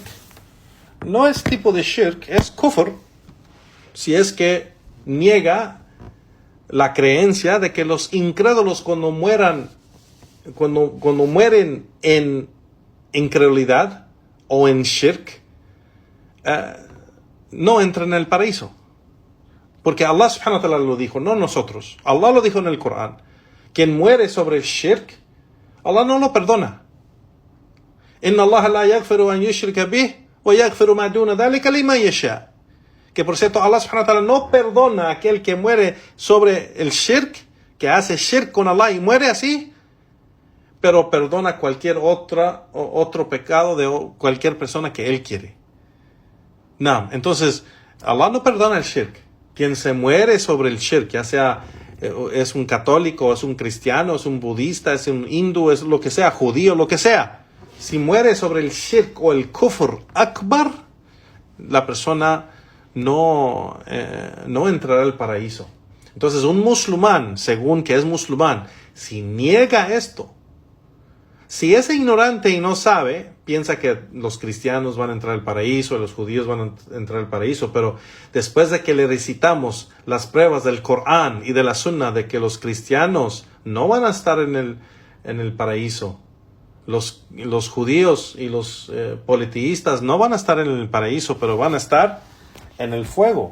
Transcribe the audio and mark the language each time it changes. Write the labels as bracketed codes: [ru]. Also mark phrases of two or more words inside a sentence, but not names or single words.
[es] No es tipo de shirk, es kufr. Si es que niega la creencia de que los incrédulos cuando mueren en incredulidad o en shirk, no entran en el paraíso. Porque Allah [ar] سبحانه وتعالى [es] lo dijo, no nosotros. Allah lo dijo en el Corán. Quien muere sobre el shirk, Allah no lo perdona. [ar] إن الله لا يغفر أن يشرك به ويغفر ما دون ذلك لمن يشاء. [es] Que por cierto, Allah [ar] سبحانه وتعالى [es] no perdona a aquel que muere sobre el shirk, que hace shirk con Allah y muere así, pero perdona cualquier otro pecado de cualquier persona que Él quiere. No, entonces, Allah no perdona el shirk. Quien se muere sobre el shirk, ya sea es un católico, es un cristiano, es un budista, es un hindú, es lo que sea, judío, lo que sea. Si muere sobre el shirk o el [ar] كفر أكبر, [es] la persona no entrará al paraíso. Entonces, un musulmán, según que es musulmán, si niega esto, si es ignorante y no sabe, piensa que los cristianos van a entrar al paraíso, los judíos van a entrar al paraíso, pero después de que le recitamos las pruebas del Corán y de la Sunna de que los cristianos no van a estar en el paraíso, los judíos y los politeístas no van a estar en el paraíso, pero van a estar en el fuego.